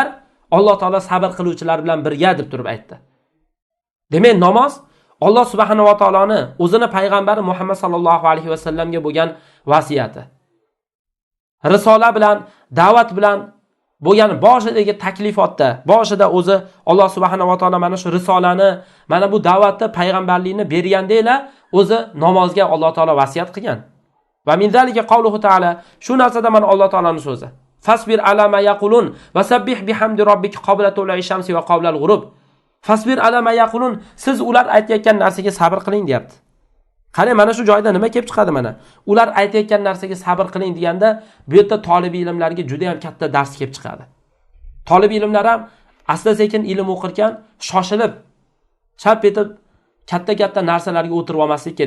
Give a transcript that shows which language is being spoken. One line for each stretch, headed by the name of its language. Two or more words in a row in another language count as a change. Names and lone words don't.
Uzbek: Alloh taolo sabr qiluvchilar bilan birga deb turib aytdi. Demak, namoz Alloh
Arabic: سبحانه وتعالى
Uzbek: o'zini payg'ambari Muhammad
Arabic: صلى الله عليه وسلم
Uzbek: bo'lgan vasiyati. Risola bilan, da'vat bilan bo'lgan boshidagi taklifotda, boshida o'zi Alloh
Arabic: سبحانه وتعالى
Uzbek: mana shu risolani, mana bu da'vatni, payg'ambarlikni bergandaylar, o'zi namozga Alloh taolo vasiyat qilgan.
Arabic: ومن ذلك قوله تعالى,
Uzbek: shu narsada mana Alloh taolaning so'zi.
Arabic: فاصبر على ما يقولون وسبح بحمد ربك قبل طلوع الشمس وقبل الغروب. فاصبر على ما يقولون,
Uzbek: siz ular aytayotgan narsaga sabr qiling deyapti. Qarang, mana shu joyda nima kelib chiqadi mana? Ular aytayotgan narsaga sabr qiling deganda, bu yerda talab ilmlarga juda ham katta dars kelib chiqadi. Talab ilmlar ham asta-sekin ilm o'qirkan, shoshilib, chap etib katta-katta narsalarga o'tirib olmaslik kerak.